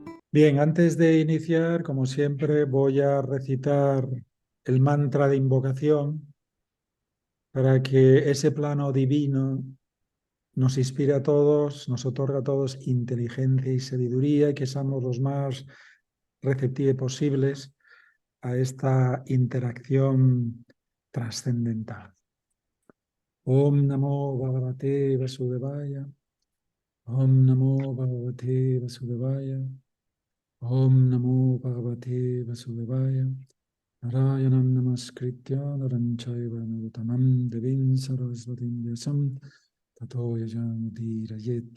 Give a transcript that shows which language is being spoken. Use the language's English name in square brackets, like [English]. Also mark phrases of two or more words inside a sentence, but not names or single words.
[Spanish] Bien, antes de iniciar, como siempre, voy a recitar el mantra de invocación para que ese plano divino nos inspire a todos, nos otorgue a todos inteligencia y sabiduría y que seamos los más receptivos posibles a esta interacción trascendental. [Sanskrit] ॐ नमो भगवते वासुदेवाय. ॐ नमो भगवते वासुदेवाय. ॐ नमो भगवते वासुदेवाय. नारायणं नमस्कृत्य नरं चैव नरोत्तमम् देवीं सरस्वतीं व्यासं ततो यजमुधिरयेत्.